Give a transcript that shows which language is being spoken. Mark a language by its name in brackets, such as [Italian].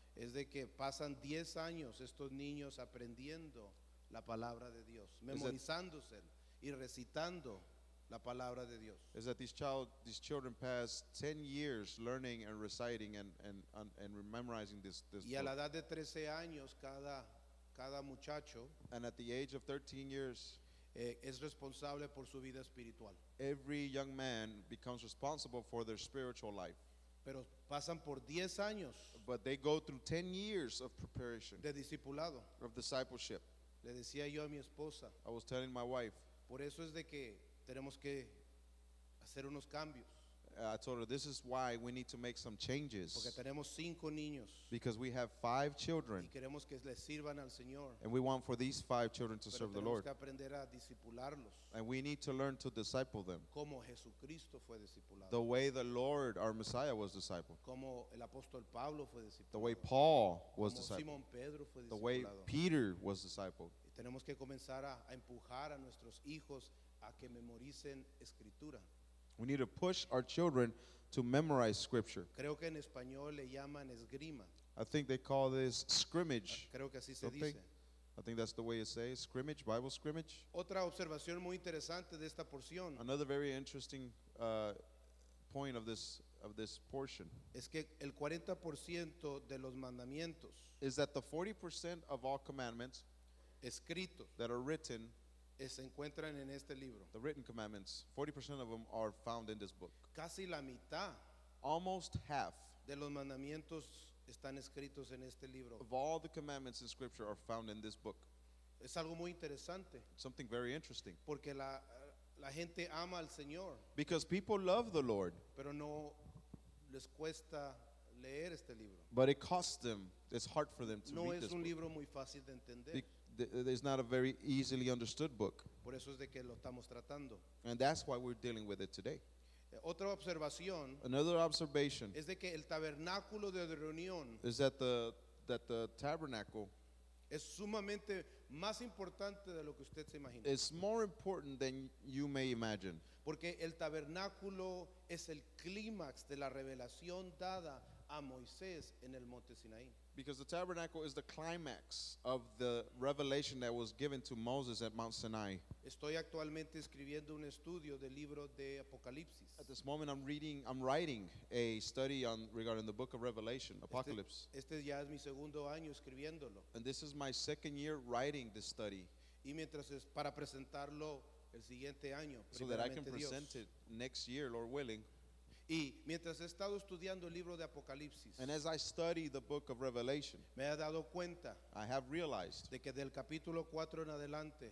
[Spanish] es de que pasan 10 años estos niños aprendiendo la palabra de Dios, memorizándose y recitando la palabra de Dios. [English] is that these children pass 10 years learning and reciting and memorizing this [Spanish] Y a la [English] book. [Spanish] edad de 13 años cada muchacho [English] And at the age of 13 years, [Spanish] es responsable por su vida espiritual. [English] every young man becomes responsible for their spiritual life. [Spanish] Pero pasan por 10 años [English] But they go through 10 years of preparation, [Spanish] de discipulado. [English] of discipleship. [Spanish] Le decía yo a mi esposa, [English] I was telling my wife, [Spanish] por eso es de que tenemos que hacer unos cambios. [English] I told her this is why we need to make some [Spanish] porque [English] changes [Spanish] tenemos 5 niños [English] because we have 5 [Spanish] y [English] children [Spanish] queremos que les sirvan al Señor. [English] and we want for these 5 children to [Spanish] Pero [English] serve the [Spanish] tenemos [English] Lord. [Spanish] que aprender a discipularlos [English] And we need to learn to disciple them [Spanish] como Jesucristo fue discipulado, [English] the way the Lord, our Messiah, was discipled, [Spanish] como el apóstol Pablo fue [English] the way [Spanish] discipulado, [English] Paul was [Spanish] como [English] discipled, [Spanish] Simón Pedro fue [English] the way [Spanish] discipulado. [English] Peter was discipled. [Spanish] Y tenemos que comenzar a empujar a nuestros hijos a que memoricen escritura. [English] We need to push our children to memorize scripture. [Spanish] Creo que en español le llaman esgrima. [English] I think they call this scrimmage. [Spanish] Creo que así se [English] Something. [Spanish] dice. [English] I think that's the way it says, scrimmage, Bible scrimmage. [Spanish] Otra observación muy interesante de esta porción [English] Another very interesting point of this portion [Spanish] es que el 40% de los mandamientos [English] is that the 40% of all commandments [Spanish] escritos [English] that are written, [Spanish] se encuentran en este libro. [English] the written commandments, 40% of them are found in this book. [Spanish] Casi la mitad [English] Almost half [Spanish] de los mandamientos están escritos en este libro. [English] of all the commandments in Scripture are found in this book. [Spanish] Es algo muy interesante [English] Something very interesting. [Spanish] porque la gente ama al Señor, [English] Because people love the Lord, [Spanish] pero no les cuesta leer este libro. [English] but it costs them, it's hard for them to [Spanish] No [English] read [Spanish] es [English] this [Spanish] un [English] book. [Spanish] libro muy fácil de entender. [English] It's not a very easily understood book. [Spanish] Por eso es de que lo estamos tratando. [English] And that's why we're dealing with it today. [Spanish] Otra observación [English] Another observation [Spanish] es de que el tabernáculo de reunión [English] is that the tabernacle [Spanish] es sumamente más importante de lo que usted se imagina. [English] is more important than you may imagine. [Spanish] Porque el tabernáculo es el clímax de la revelación dada a Moisés en el monte Sinaí. [English] Because the tabernacle is the climax of the revelation that was given to Moses at Mount Sinai. [Spanish] Estoy actualmente escribiendo un estudio del libro de Apocalipsis. [English] At this moment, I'm writing a study regarding the book of Revelation, Apocalypse. [Spanish] Este ya es mi segundo año escribiéndolo. [English] And this is my second year writing this study [Spanish] Y mientras es para presentarlo el siguiente año, [English] so that I can [Spanish] primeramente Dios. [English] present it next year, Lord willing. [Spanish] Y mientras he estado estudiando el libro de Apocalipsis, [English] And as I study the book of Revelation, [Spanish] me he dado cuenta [English] I have realized [Spanish] de que del capítulo 4 en adelante,